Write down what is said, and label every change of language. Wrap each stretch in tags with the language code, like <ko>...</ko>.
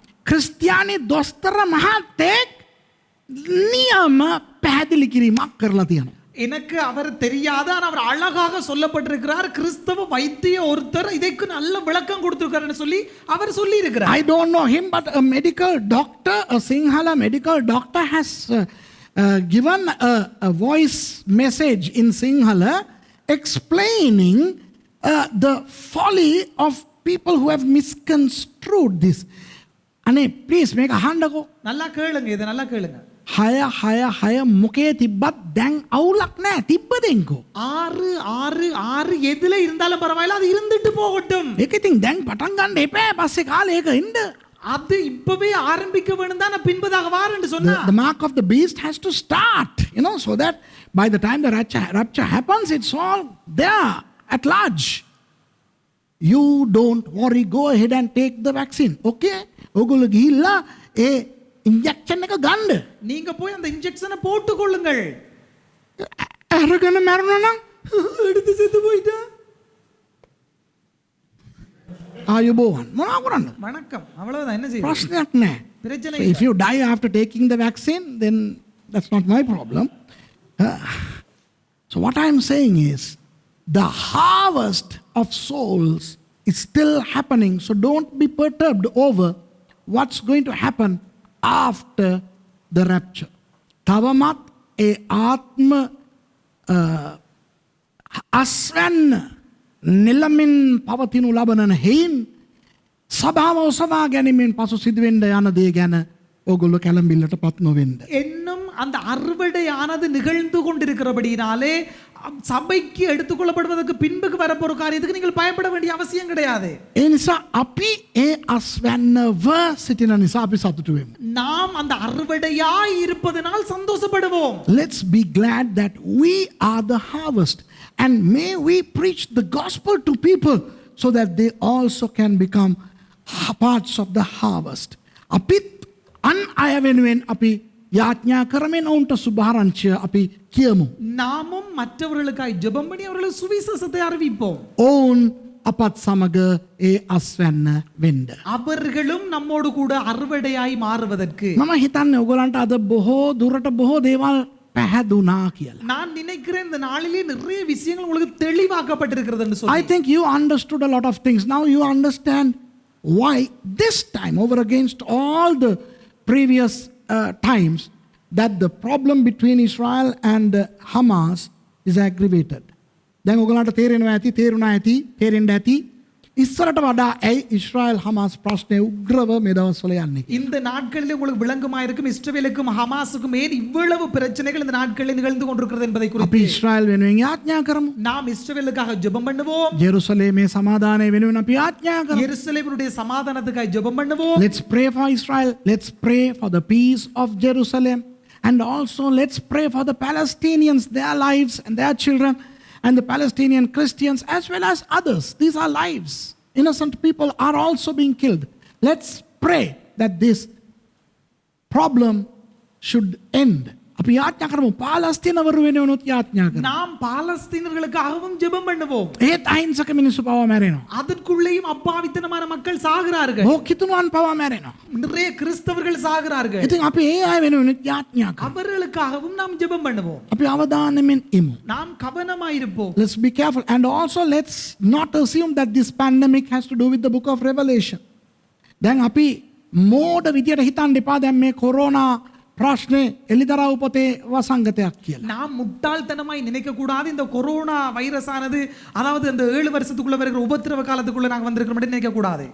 <si>ක්‍රිස්තියානි දොස්තර මහත්තයෙක් නියම පැහැදිලි කිරීමක් කරලා තියෙනවා.</si> <ta>எனக்கு அவர் தெரியாத ஆனா அவர் அழகாக சொல்லப்பட்டிருக்கிறார். கிறிஸ்தவ வைத்திய ஒருத்தர் இதற்கு நல்ல விளக்கம் கொடுத்திருக்காருன்னு சொல்லி அவர் சொல்லி இருக்கிறார்.</ta> <en>I don't know him, but a medical doctor, a Sinhala medical doctor has given a voice message in Sinhala explaining the folly of people who have misconstrued this. Ane, please make a handako.</en> <ta>நல்லா கேளுங்க, இதை நல்லா கேளுங்க.</ta> <si>හය මොකේ තිබ්බත් දැන් අවුලක් නෑ තිබ්බදෙන්කෝ.</si> <ta>6 6 6 எதுல இருந்தாலும் பரவாயில்ல, அது இருந்துட்டு போகட்டும்.</ta> <si>ඒක ඉතින් දැන් පටන් ගන්න එපා පස්සේ කාලේ ඒක ඉන්න.</si> <ta>அது இப்பவே ஆரம்பிக்க வேண்டும் தான் பின்பதாக வாரன்னு சொன்னா.</ta> <en>The mark of the beast has to start, so that by the time the rapture happens, it's all there at large. You don't worry, go ahead and take the vaccine. Okay?</en> <si>ඔගොල්ලෝ ගිහිල්ලා ඒ injection එක ගන්න.</si> <ta>நீங்க போய் அந்த இன்ஜெக்ஷனை போட்டுக் கொள்ளுங்கள்.</ta> <si>අරගෙන මැරුණා නම්</si> <ta>எடுத்து செத்து போயிட்டா</ta> <si>ආයුබෝවන් මොනවා කරන්නද?</si> <ta>வணக்கம், அவ்வளவுதான். என்ன செய்ய</ta> <si>ප්‍රශ්නයක් නෑ.</si> <ta>பிரச்சனை</ta> <en>So if you die after taking the vaccine, then that's not my problem. So what I'm saying is, the harvest of souls is still happening. So don't be perturbed over what's going to happen after the rapture.</en> <si>තවමත් ඒ ආත්ම අස්වැන්න නිලමින් පවතිනු ලබන හේයින් සභාව ඔසවා ගැනීමෙන් පසු සිදුවෙන්න යන දේ ගැන ඔගොල්ලෝ කැළඹිල්ලට පත් නොවෙන්න.</si> <ta>இன்னும் அந்த அறுவடையானது நிகழ்ந்து கொண்டிருக்கிறபடினாலே சபைக்கு எடுத்துக்கொள்ளப்படுவதற்கு பின்புக்கு வரப்போற காரியத்துக்கு நீங்கள் பயப்பட வேண்டிய அவசியம் கிடையாது.</ta> <si>ඒ නිසා අපි ඒ අස්වැන්නව සිටින නිසා අපි සතුටු වෙමු.</si> <ta>நாம் அந்த அறுவடையாய் இருப்பதனால் சந்தோஷப்படுவோம்.</ta> <en>Let's be glad that we are the harvest, and may we preach the gospel to people so that they also can become parts of the harvest.</en> <si>අපිත් අන් අය වෙනුවෙන් අපි යාඥා කරමින් ඔවුන්ට සුභාරංචිය අපි කියමු.</si> <ta>நாமும் மற்றவர்களுக்காய் ஜெபம் பண்ணி அவர்களுக்கு சுவிசேஷத்தை அறிவிப்போம்.</ta> <si>ඔවුන් අපත් සමග ඒ අස්වැන්න වෙන්න.</si> <ta>அவர்களும் நம்மோடு கூட அறுவடையாய் மாறுவதற்கு</ta> <si>මම හිතන්නේ ඔයගලන්ට අද බොහෝ දුරට බොහෝ දේවල් පැහැදුනා කියලා.</si> <ta>நான் நினைக்கிறேன் இந்த நாளிலே நிறைய விஷயங்கள் உங்களுக்கு தெளிவாக்கப்பட்டிருக்கிறது என்று</ta> <en>I</en> <ta>சொல்லி.</ta> <en>think you understood a lot of things. Now you understand why this time, over against all the previous times, that the problem between Israel and Hamas is aggravated.</en> <si>දැන් ඔයගලන්ට තේරෙනවා ඇති, තේරුණා ඇති, තේරෙන්න ඇති. ඉස්සරට වඩා ඇයි ඉස්රායල් හමාස් ප්‍රශ්නය උග්‍රව මේ දවස්වල යන්නේ.</si> <ta>இந்த நாட்களிலே உங்களுக்கு விளங்குமாயிருக்கும் இஸ்ரவேலுக்கும் ஹமாஸுக்கும் ஏன் இவ்வளவு பிரச்சனைகள் இந்த நாட்களில் நிகழ்ந்து கொண்டிருக்கிறது என்பதை</ta> <si>අපි</si> <ta>குறித்து</ta> <si>ඉස්රායල් වෙනුවෙන් යාඥා කරමු.</si> <ta>நாம் இஸ்ரவேலுக்காக ஜெபம் பண்ணுவோம்.</ta> <si>ජෙරුසලේමේ සමාදානය වෙනුවෙන් අපි යාඥා කරමු.</si> <ta>எருசலேமினுடைய சமாதானத்துக்காக ஜெபம் பண்ணுவோம்.</ta> <en>Let's pray for Israel. Let's pray for the peace of Jerusalem. And also let's pray for the Palestinians, their lives and their children, and the Palestinian Christians as well as others. These are lives. Innocent people are also being killed. Let's pray that this problem should end.</en> <si>අපි යාඥා කරමු පාලස්තීනවරු වෙනුවෙනුත් යාඥා කරමු.</si> <ta>நாம் பாலஸ்தீனர்களுக்காகவும் ஜெபம் பண்ணுவோம்.</ta> <si>ඒත් අහිංසක මිනිස්සු පවා මැරෙනවා.</si> <ta>அதற்குள்ளேயும் அப்பாவித்தனமான மக்கள் சாகிறார்கள்.</ta> <si>බෝකිතුනුවන් පවා මැරෙනවා.</si> <ta>நிறைய கிறிஸ்தவர்கள் சாகிறார்கள்.</ta> <si>ඉතින් අපි ඒ අය වෙනුවෙනුත් යාඥා කරමු.</si> <ta>அவர்களுக்காகவும் நாம் ஜெபம் பண்ணுவோம்.</ta> <si>අපි අවධානයෙන් ඉමු.</si> <ta>நாம் கவனமாயிருப்போம்.</ta> <en>Let's be careful, and also let's not assume that this pandemic has to do with the book of Revelation.</en> <si>දැන් අපි මෝඩ විදියට හිතන්න එපා දැන් මේ කොරෝනා ප්‍රශ්නේ එලිදරව් පොතේ වසංගතයක් කියලා.</si> <ta>நாம் முட்டாள்தனமாய் நினைக்க கூடாது. இந்த கொரோனா வைரஸ் ஆனது, அதாவது இந்த 7 வருஷத்துக்குள்ள வருகிற உபத்திரவ காலத்துக்குள்ள நாங்க வந்திருக்கிறோம் மட்டும் நினைக்க கூடாது.</ta>